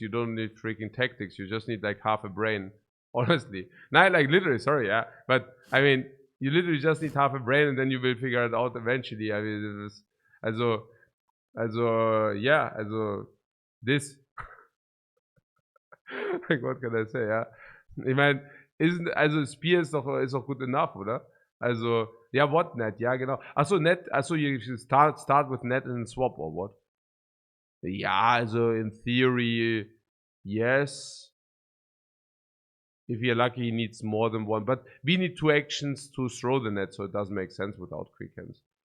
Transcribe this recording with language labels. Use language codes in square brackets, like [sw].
[en] You don't need freaking tactics. You just need like half a brain. Honestly. Not like literally, sorry, yeah. But I mean, you literally just need half a brain and then you will figure it out eventually. I mean, this is, yeah, this. Like, what can I say, ja? [de] Ich meine, also Spear ist doch gut enough, oder? Also, ja, [en] what net? [de] Ja, genau. [en] Achso, net, achso, you start with net and swap, or what? [de] Ja, also [en] in theory, yes. If you're lucky, he needs more than one. But we need 2 actions to throw the net, so it doesn't make sense without quick hands.